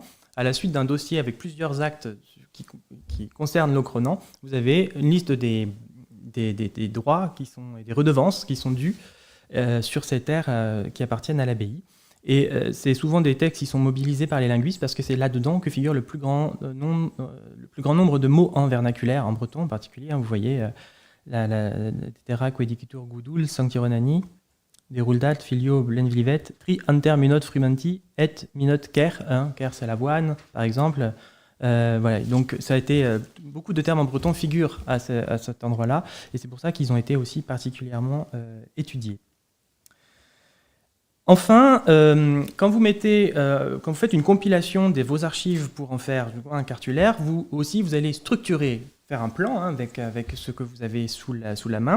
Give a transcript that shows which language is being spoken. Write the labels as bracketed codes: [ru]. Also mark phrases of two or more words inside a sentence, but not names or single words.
[fr] À la suite d'un dossier avec plusieurs actes qui concernent Locronan, vous avez une liste des droits et des redevances qui sont dus sur ces terres qui appartiennent à l'abbaye. Et c'est souvent des textes qui sont mobilisés par les linguistes parce que c'est là-dedans que figure le plus grand nombre de mots en vernaculaire, en breton en particulier. Vous voyez [la] Terra quedicitur gudul sanctironani, deruldat filio blenvlivet, [br] tri anter [la] minot frumanti et minot ker. [fr] Ker, c'est l'avoine, par exemple. Voilà, donc ça a été beaucoup de termes en breton figurent à cet endroit-là, et c'est pour ça qu'ils ont été aussi particulièrement étudiés. Enfin, quand vous faites une compilation de vos archives pour en faire un cartulaire, vous allez structurer, faire un plan avec ce que vous avez sous la main.